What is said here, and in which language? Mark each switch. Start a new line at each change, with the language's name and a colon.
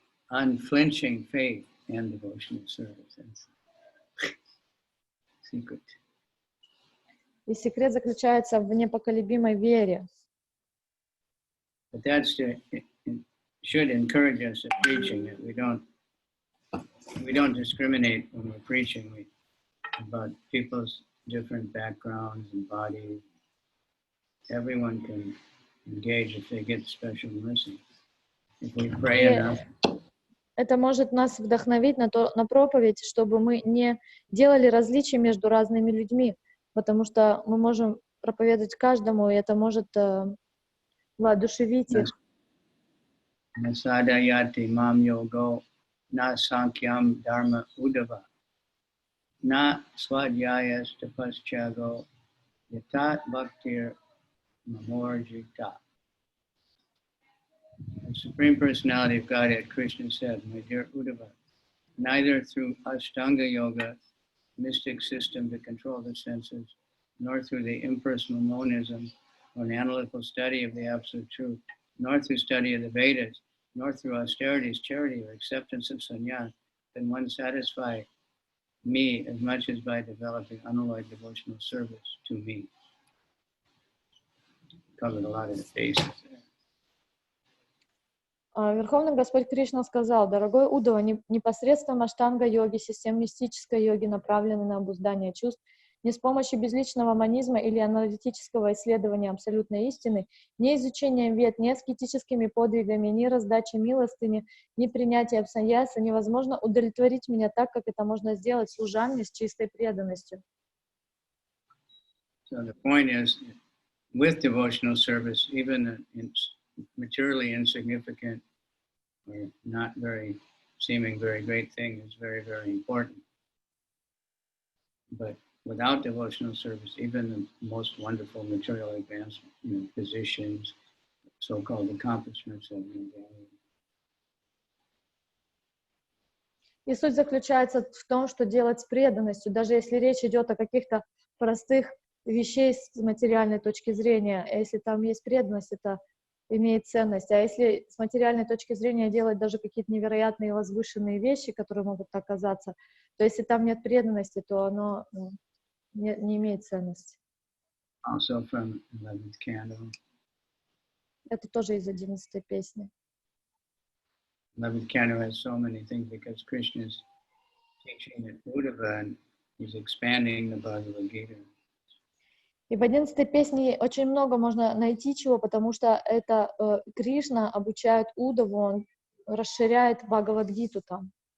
English: Unflinching faith and devotional service. That's secret.
Russian: И секрет заключается в непоколебимой вере.
English: But that should encourage us in preaching. That we don't discriminate when we're preaching about people's different backgrounds and bodies. Everyone can engage if they get special mercy. If we pray enough.
Russian: Это может нас вдохновить на проповедь, чтобы мы не делали различий между разными людьми, потому что мы можем проповедовать каждому, и это может воодушевить их.
Sanskrit: Nasadayati mam yogo na sankyam dharma udava na swadhyayas tapaschago yatat bhaktir mamorjita.
English: The Supreme Personality of Godhead, Krishna said, my dear Uddhava, neither through Ashtanga Yoga, mystic system to control the senses, nor through the impersonal monism or an analytical study of the absolute truth, nor through study of the Vedas, nor through austerities, charity, or acceptance of sannyas, can one satisfy me as much as by developing unalloyed devotional service to me. Covered a lot of the bases there.
Russian: Верховный Господь Кришна сказал: дорогой Уддава, непосредством аштанга-йоги, систем мистической йоги, направленной на обуздание чувств, ни с помощью безличного монизма или аналитического исследования абсолютной истины, ни изучением вед, ни аскетическими подвигами, ни раздачей милостыни, ни принятием саньяса невозможно удовлетворить меня так, как это можно сделать служанне с чистой преданностью.
English: So the point is, with devotional service, even materially insignificant or not very seeming very great thing is very, very important. But without devotional service, even the most wonderful material advancement, positions, so-called accomplishments have no value.
Russian: И суть заключается в том, что делать с преданностью, даже если речь идет о каких-то простых вещей с материальной точки зрения, если там есть преданность, это имеет ценность. А если с материальной точки зрения делать даже какие-то невероятные возвышенные вещи, которые могут так казаться, то если там нет преданности, то оно не имеет ценности.
English: Also from 11th canto.
Russian: Это тоже из 11-й песни.
English: 11th canto has so many things because Krishna is teaching at Uddhava and he's expanding the Bhagavad Gita.
Russian: И в 11-й песне очень много можно найти чего, потому что это Кришна обучает Удаву, он расширяет Бхагавад-гиту там.